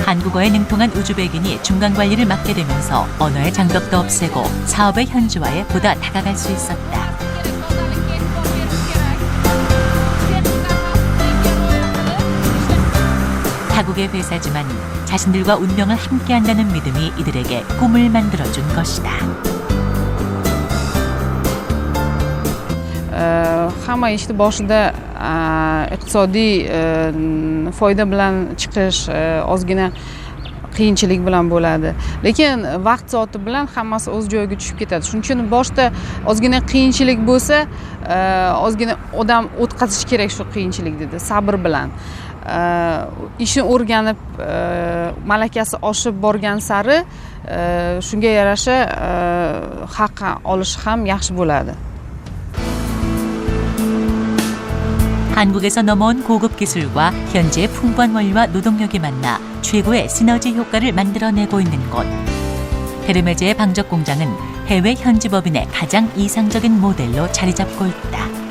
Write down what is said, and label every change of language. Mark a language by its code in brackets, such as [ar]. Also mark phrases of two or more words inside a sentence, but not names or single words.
[ko] 한국어에 능통한 우즈벡인이 중간 관리를 맡게 되면서 언어의 장벽도 없애고 사업의 현지화에 보다 다가갈 수 있었다. 타국의 회사지만 자신들과 운명을 함께한다는 믿음이 이들에게 꿈을 만들어준 것이다. [uz] Hamma ishni boshida iqtisodiy foyda bilan chiqish ozgina qiyinchilik bilan bo'ladi. Lekin vaqt soati bilan hammasi o'z joyiga tushib ketadi. Shuning uchun boshda ozgina qiyinchilik bo'lsa, ozgina odam o'tkazish kerak shu qiyinchilikni dedi, sabr bilan. Ishni o'rganib, malakasi oshib borgan sari shunga yarasha haq olish ham yaxshi bo'ladi. [ko] 한국에서 넘어온 고급 기술과 현지의 풍부한 원리와 노동력이 만나 최고의 시너지 효과를 만들어내고 있는 곳. 헤르메즈의 방적 공장은 해외 현지 법인의 가장 이상적인 모델로 자리 잡고 있다.